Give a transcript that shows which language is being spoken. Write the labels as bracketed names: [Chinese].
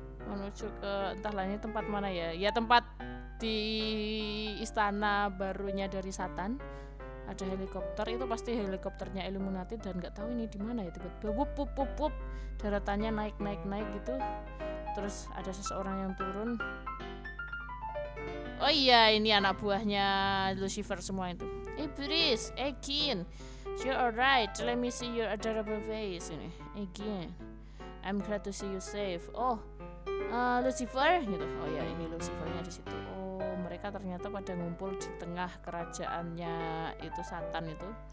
[Indonesian] Menuju ke entahlah ini tempat mana ya? Ya tempat di istana barunya dari Satan. Ada helikopter, itu pasti helikopternya Illuminati dan nggak tahu ini di mana ya, tiba-tiba wup daratannya naik gitu. Terus ada seseorang yang turun. Oh iya, ini anak buahnya Lucifer semua itu. [English] Ibris, Egin, you're alright. Let me see your adorable face [Indonesian] ini. [English] Egin, I'm glad to see you safe. [Indonesian] Oh, Lucifer gitu. Oh ya, ini Lucifernya di situ. Mereka ternyata pada ngumpul di tengah kerajaannya itu Satan itu.